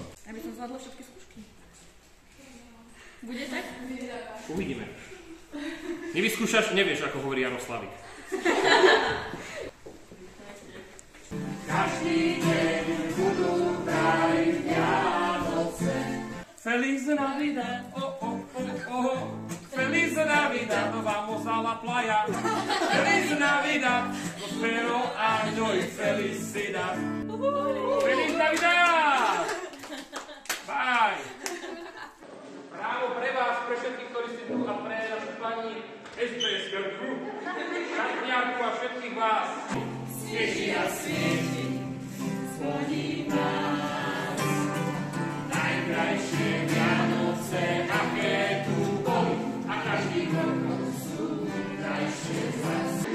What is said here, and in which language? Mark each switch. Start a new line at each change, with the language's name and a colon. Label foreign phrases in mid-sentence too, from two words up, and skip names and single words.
Slovak: Aby som zvládla všetky skúšky. Bude tak? Uvidíme. Nevyskúšaš, nevieš, ako hovorí Jaroslavik. Každý deň budú daj Vianoce.
Spanish: Feliz Navidad, Feliz Navidad, vamos a la playa. Feliz Navidad, prospero año y felicidad. Feliz Navidad! Bye!
Slovak: Právo pre vás, pre všetkých, ktorí ste tu a pre našu pani SBS-kerku, Šatniarku a všetkých vás. Svieti a svieti, zvoní nás. Najkrajšie Vianoce, aké tu boli, a každý rok sú krajšie zas.